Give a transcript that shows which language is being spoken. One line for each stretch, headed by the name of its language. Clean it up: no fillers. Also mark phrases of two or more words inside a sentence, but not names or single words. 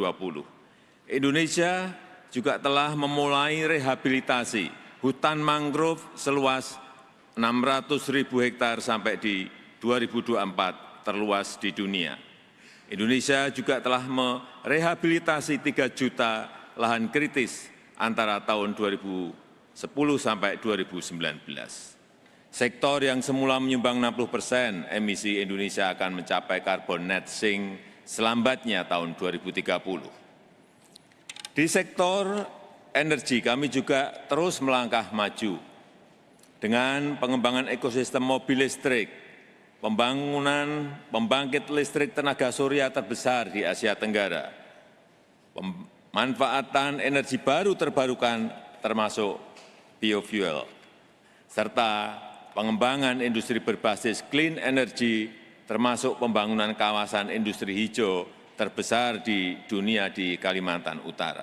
Indonesian: Indonesia juga telah memulai rehabilitasi hutan mangrove seluas 600.000 hektar sampai di 2024 terluas di dunia. Indonesia juga telah merehabilitasi 3 juta lahan kritis antara tahun 2010 sampai 2019. Sektor yang semula menyumbang 60% emisi Indonesia akan mencapai
English: carbon net sink
Indonesian: selambatnya tahun 2030. Di sektor energi kami juga terus melangkah maju dengan pengembangan ekosistem mobil listrik, pembangunan pembangkit listrik tenaga surya terbesar di Asia Tenggara, pemanfaatan energi baru terbarukan termasuk biofuel, serta pengembangan industri berbasis
English: clean energy
Indonesian: termasuk pembangunan kawasan industri hijau terbesar di dunia di Kalimantan Utara.